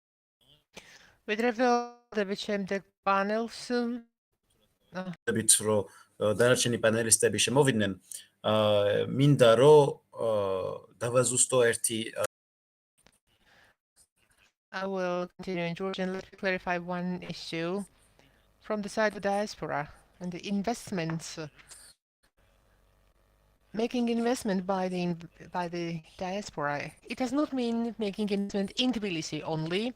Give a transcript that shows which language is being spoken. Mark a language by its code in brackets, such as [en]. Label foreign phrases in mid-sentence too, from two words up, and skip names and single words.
[ka] ვიდრე პანელს რომ დანარჩენი პანელისტები შემოვიდნენ, მინდა რომ დავაზუსტო ერთი [en] I will continue in Georgian. Let me clarify one issue from the side of diaspora and the investments. Making investment by the diaspora, it does not mean making investment in Tbilisi only.